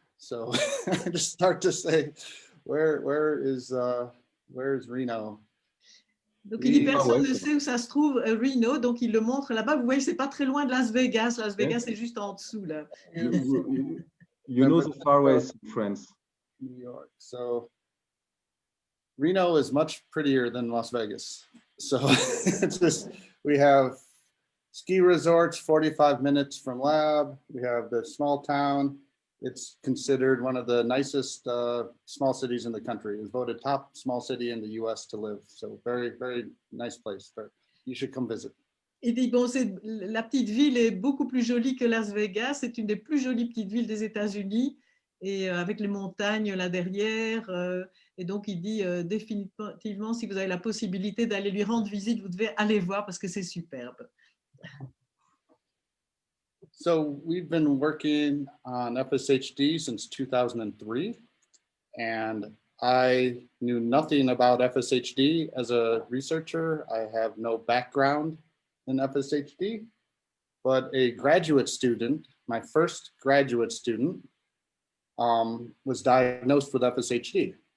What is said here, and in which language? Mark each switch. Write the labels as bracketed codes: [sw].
[en] So I just start to say, where is Reno? [fr] Donc il dit personne ne sait où ça se trouve, Reno, donc il le montre là-bas. Vous voyez, c'est pas très loin de Las Vegas. Las Vegas, c'est juste en dessous là. [en] You know the far west France. New York. So Reno is much prettier than Las Vegas. So it's just, we have ski resorts 45 minutes from lab. We have the small town. It's considered one of the nicest small cities in the country. It's voted top small city in the US to live. So very, very nice place. You should come visit. [fr] Il dit, bon, la petite ville est beaucoup plus jolie que Las Vegas. C'est une des plus jolies petites villes des États-Unis, et avec les montagnes là derrière. Et donc, il dit définitivement, si vous avez la possibilité d'aller lui rendre visite, vous devez aller voir parce que c'est superbe. [en] So we've been working on FSHD since 2003, and I knew nothing about FSHD as a researcher. I have no background in FSHD, but a graduate student, my first graduate student, was diagnosed with FSHD.